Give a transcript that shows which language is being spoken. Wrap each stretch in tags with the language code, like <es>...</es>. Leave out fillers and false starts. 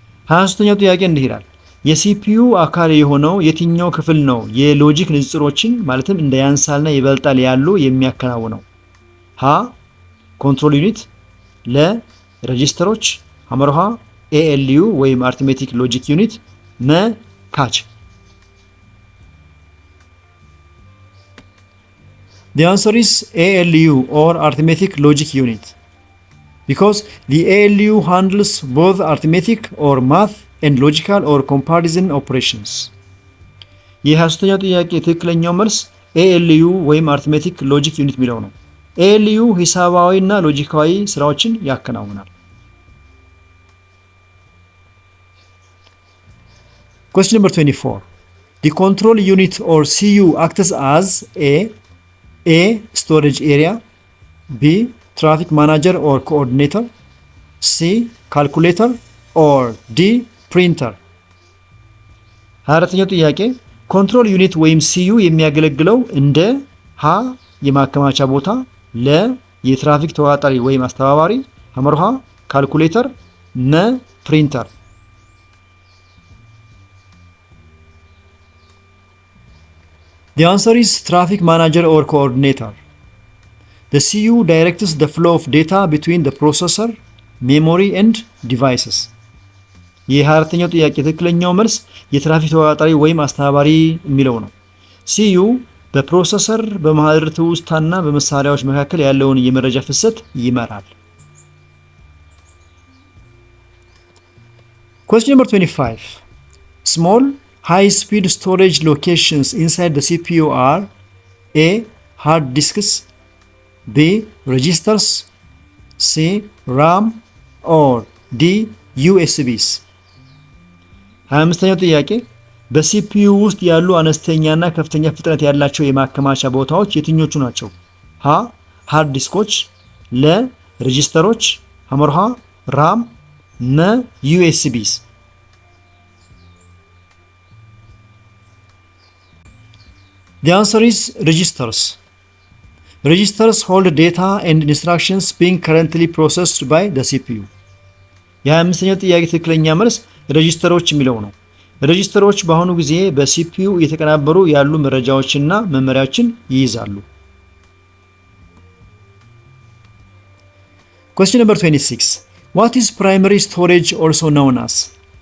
<am>23ኛው ጥያቄ እንዲህ ይላል። የሲፒዩ አካል የሆነው የትኛው ክፍል ነው የሎጂክ ንጽሮችን ማለትም እንደ ያንሳልና ይበልጣል ያሉ የሚያከናውነው? ሀ ኮንትሮል ዩኒት ለ ሬጂስተሮች ሐመርሃ ALU ወይም አርትሜቲክ ሎጂክ ዩኒት መ ካች?</am> <en>The answer is ALU or arithmetic logic unit because the ALU handles both arithmetic or math and logical or comparison operations.</en> <am>የ23ኛው ጥያቄ ትክክለኛው መልስ ALU ወይም arithmetic logic unit የሚለው ነው። ALU ሂሳባዊ እና ሎጂካዊ ስራዎችን ያከናውናል።</am> <en>Question number 24. The control unit or CU acts as A storage area B traffic manager or coordinator C calculator or D printer?</en> <am>24ኛው ጥያቄ ኮንትሮል ዩኒት ወይም ሲዩ የሚያገለግለው እንደ ሀ የማከማቻ ቦታ ለ የትራፊክ ተቆጣጣሪ ወይም አስተባባሪ ሐመርሃ ካልኩሌተር መ ፕሪንተር?</am> <en>The answer is traffic manager or coordinator. The CU directs the flow of data between the processor, memory and devices.</en> <am>የ24ኛው ጥያቄ ትክክለኛው መልስ የትራፊክ ተቆጣጣሪ ወይም አስተባባሪ የሚለው ነው። CU በፕሮሰሰር በማህደረ ትውስታና በመሳሪያዎች መካከል ያለውን የመረጃ ፍሰት ይመራል።</am> <en>Question number 25. Small high-speed storage locations inside the CPU are A. hard disks, B. registers, C. RAM or D. USBs.</en> <am>25ኛው ጥያቄ በሲፒዩ ውስጥ ያሉ አነስተኛና ከፍተኛ ፍጥነት ያላቸው የማከማቻ ቦታዎች የትኞቹ ናቸው? ሀ ሃርድ ዲስኮች፣ ለ ሬጂስተሮች፣ ሐመርሃ ራም፣ መ ዩኤስቢስ።</am> <en>The answer is registers. Registers hold data and instructions being currently processed by the CPU.</en> <am>የ25ኛው ጥያቄ ትክክለኛ መልስ ሬጂስተሮች የሚለው ነው። ሬጂስተሮች በአሁኑ ጊዜ በሲፒዩ እየተቀናበሩ ያሉ መረጃዎችና መመሪያዎችን ይይዛሉ።</am> <en>Question number 26. What is primary storage also known as?</en>